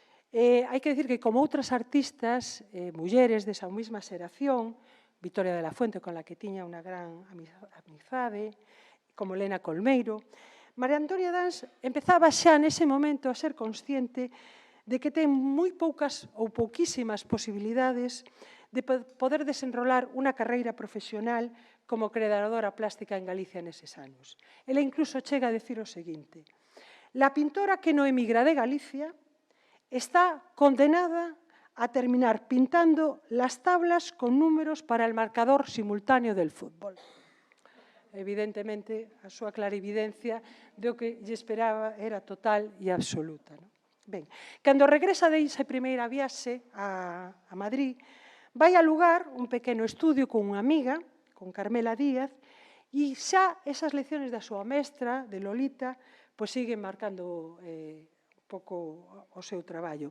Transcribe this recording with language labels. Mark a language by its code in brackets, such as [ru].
[gl] Hai que dicir que como outras artistas, mulleres desa mesma xeración, Victoria de la Fuente, con la que tiña unha gran amizade, como Lena Colmeiro, María Antonia Dans empezaba xa nese momento a ser consciente de que ten moi poucas ou pouquísimas posibilidades de poder desenrolar unha carreira profesional como creadora plástica en Galicia neses anos. Ela incluso chega a decir o seguinte: [es] la pintora que no emigra de Galicia está condenada a terminar pintando las tablas con números para el marcador simultáneo del fútbol. [gl] Evidentemente, a súa clarividencia do que lle esperaba era total e absoluta. Ben, cando regresa de esa primeira viaxe a Madrid, vai a lugar un pequeno estudio con unha amiga, con Carmela Díaz, e xa esas lecciones da súa mestra, de Lolita, siguen marcando pouco o seu traballo.